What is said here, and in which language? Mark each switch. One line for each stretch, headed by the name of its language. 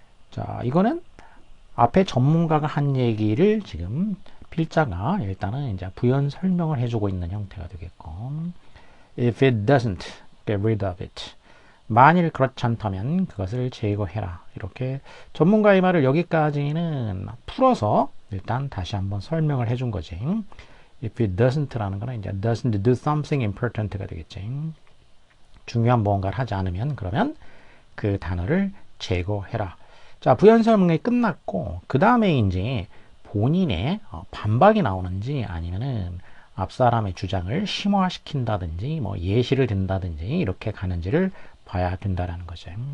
Korean: 자, 이거는 앞에 전문가가 한 얘기를 지금 필자가 일단은 이제 부연 설명을 해주고 있는 형태가 되겠고,
English: if it doesn't get rid of it.
Korean: 만일 그렇지 않다면 그것을 제거해라. 이렇게 전문가의 말을 여기까지는 풀어서 일단 다시 한번 설명을 해준 거지.
English: if it doesn't
Korean: 라는 거는 이제
English: doesn't do something important
Korean: 가 되겠지. 중요한 무언가를 하지 않으면 그러면 그 단어를 제거해라. 자, 부연 설명이 끝났고 그 다음에 이제 본인의 반박이 나오는지 아니면은 앞 사람의 주장을 심화시킨다든지 뭐 예시를 든다든지 이렇게 가는지를 봐야 된다라는 거죠.